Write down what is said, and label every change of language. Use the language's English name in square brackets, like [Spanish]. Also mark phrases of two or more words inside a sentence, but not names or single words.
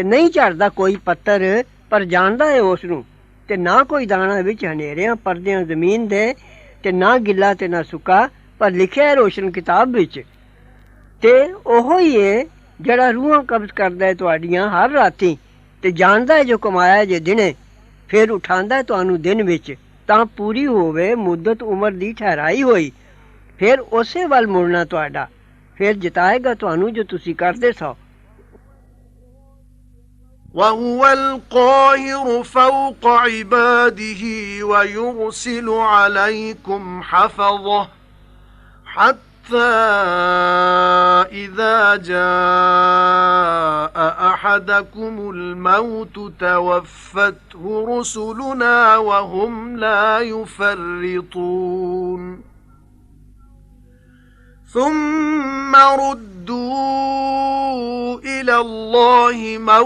[Punjabi] نہیں جھڑدا کوئی پتھر پر جاندا ہے اس نوں تے نہ کوئی دانہ وچ ہنیریاں پردیاں زمین دے تے نہ گلا تے نہ سکا پر لکھیا ہے روشن کتاب وچ تے اوہو ہی ہے جیڑا روحاں قبض کردا ہے تہاڈیاں ہر راتی تے جاندا ہے جو کمایا جے دنے پھر اٹھاندا ہے تہانوں دن وچ تاں پوری ہووے مدت عمر دی ٹھہرائی ہوئی پھر اسے ول مڑنا تہاڈا پھر جتائے گا تہانوں جو تسی کردے سو [Arabic] وهو القاهر فوق عباده ويرسل عليكم حفظه حتى إذا جاء أحدكم الموت توفته رسلنا وهم لا يفرطون ثم ردوا إلى الله